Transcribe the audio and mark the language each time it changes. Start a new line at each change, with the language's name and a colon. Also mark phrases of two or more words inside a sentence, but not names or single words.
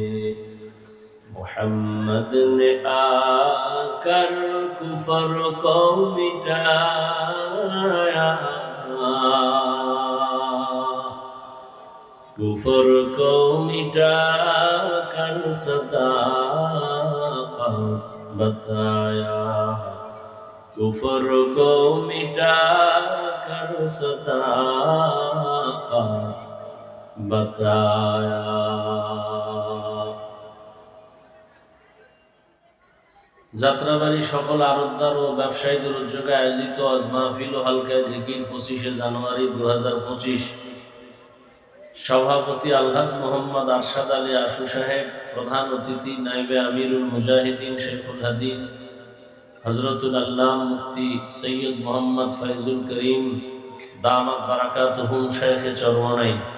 Urdu: محمد نے آ کر کفر کو مٹایا کفر کو مٹا کر صداقت بتایا کفر کو مٹا کر صداقت بتایا
Bangla: যাত্রাবাড়ি সকল আড়তদার ও ব্যবসায়ীদের উদ্যোগে আয়োজিত আজ মাহফিল ও হালকায় জিকির 25শে জানুয়ারি 2025 সভাপতি আলহাজ মোহাম্মদ আরশাদ আলী আশু সাহেব, প্রধান অতিথি নাইবে আমিরুল মুজাহিদিন শেখুল হাদিস হযরতুল আল্লাম মুফতি সৈয়দ মোহাম্মদ ফয়জুল করিম
Arabic: دامت بركاتهم
Bangla: শেখে চরমনাই।